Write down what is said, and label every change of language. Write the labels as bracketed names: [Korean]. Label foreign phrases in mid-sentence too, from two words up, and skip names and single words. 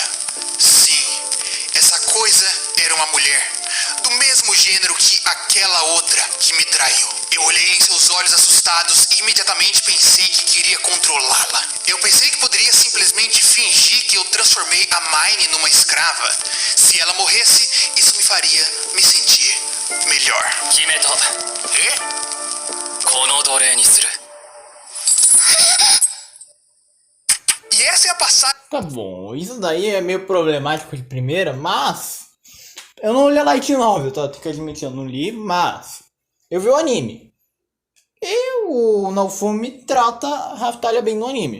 [Portuguese] Sim, essa coisa era uma mulher, do mesmo gênero que aquela outra que me traiu. Eu olhei em seus olhos assustados e imediatamente pensei que queria controlá-la. Eu pensei que poderia simplesmente fingir que eu transformei a Mine numa escrava. Se ela morresse, isso me faria me sentir melhor. [Japanese] 決めた。この奴隷にする。 [Portuguese] E essa é a passagem. Tá bom, isso daí é meio problemático de primeira, mas... Eu não li a [English] Light Novel, [Portuguese] tá? Tenho que admitir, eu não li, mas... Eu vi o anime. E o Naofumi trata a Raftalia bem no anime.